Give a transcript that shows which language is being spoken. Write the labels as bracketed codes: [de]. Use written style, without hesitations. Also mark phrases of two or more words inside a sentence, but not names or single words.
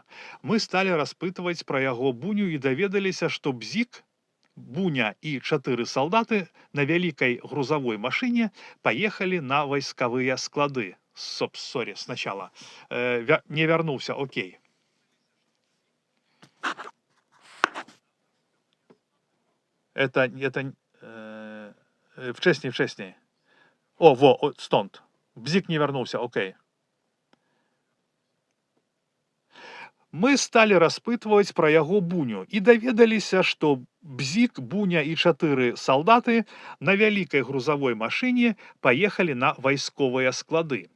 [be] Мы сталі распытваць пра яго Буню і даведаліся, што Бзік, Буня і 4 салдаты на вялікай грузавой машыне паехалі на вайскавыя склады. [ru] Сорі, сначала. [be] Не вярнуўся, [ru] окей. [pl] Это wcześniej. Stąd. Bzik nie вярнуўся, окей. [be] Мы сталі распытваць пра яго Буню і даведаліся, што Бзік, Буня і 4 салдаты на вялікай грузавой машыне паехалі на вайсковыя склады.